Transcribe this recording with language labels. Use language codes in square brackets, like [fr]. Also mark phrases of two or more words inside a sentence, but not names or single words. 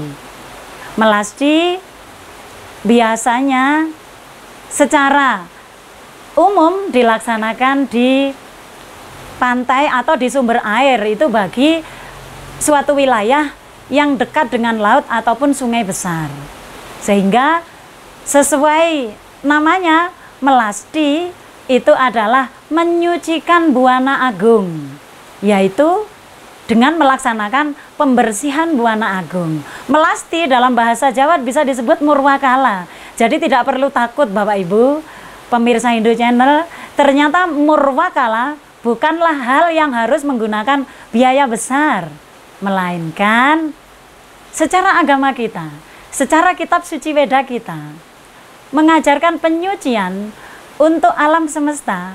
[id] Melasti biasanya secara umum dilaksanakan di pantai atau di sumber air, itu bagi suatu wilayah yang dekat dengan laut ataupun sungai besar. Sehingga sesuai namanya, melasti itu adalah menyucikan buana agung, yaitu dengan melaksanakan pembersihan buana agung. Melasti dalam bahasa Jawa bisa disebut murwakala. Jadi tidak perlu takut Bapak Ibu, pemirsa Hindu Channel, ternyata murwakala bukanlah hal yang harus menggunakan biaya besar, melainkan secara agama kita, secara kitab suci Weda kita, mengajarkan penyucian untuk alam semesta.